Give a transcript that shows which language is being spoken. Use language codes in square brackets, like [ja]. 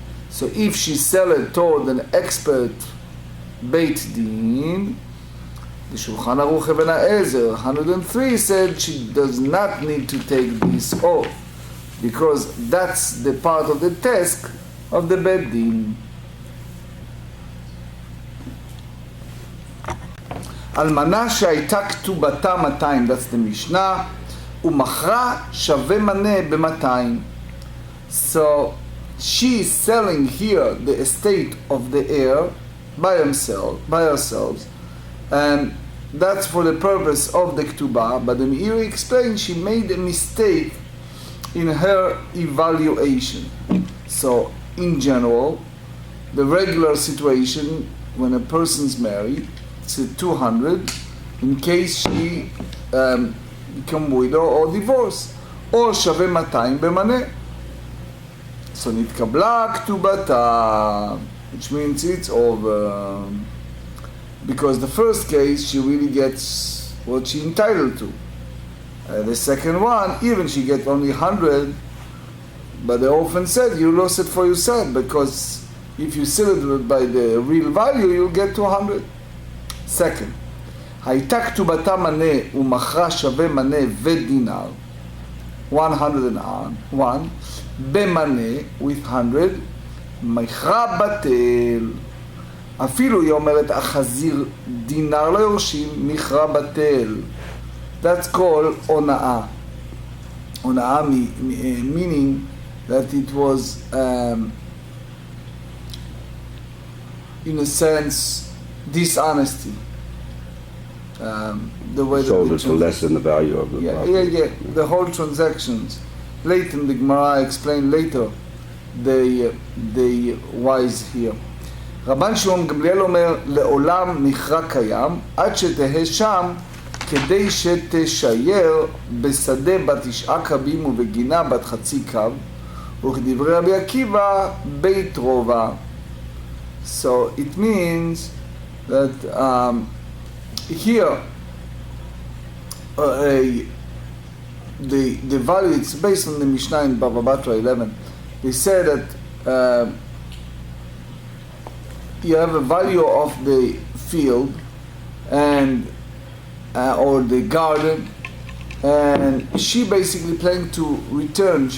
[en] So if she sell it toward an expert Beit Din, the Shulchan Aruch Ibn Ezer 103 said she does not need to take this oath, because that's the part of the task of the Beit Din. [he] אלמנה שהייתה כתובתה 200, that's the Mishnah, ומכרה שווה מנה ב-200. [en] So she is selling here the estate of the heir by herself, and that's for the purpose of the Ketubah. But the Meiri explained she made a mistake in her evaluation. So in general, the regular situation when a person's married, it's 200 in case she become widow or divorce, or שווה 200 במנה. So נתקבלה כתובתה, which means it's over, because the first case she really gets what she entitled to. The second one, even she gets only 100, but the orphan said you lost it for yourself, because if you sell it by the real value you'll get 200. [he] Second, הייתה כתובתה מנה ומכרה שווה מנה ודינר, 101, במנה with 100, מכרה בטל. אפילו היא אומרת החזיר דינר לא יורשים, מכרה בטל. [en] That's called הונאה. הונאה meaning that it was in a sense dishonesty. The way sold it to lessen the value of the property. The whole transactions. Later in the Gemara explain later the wise here. [he] רבן שמעון גמליאל אומר, לעולם מכרה קיים, עד שתהא שם, כדי שתשייר בשדה בת 9 קבים ובגינה בת חצי קו, וכדברי רבי עקיבא, בית רובע. [en] So it means that here the value, it's based on the Mishnah in Bava Batra 11. They say that you have a value of the field and or the garden, and she basically planned to return.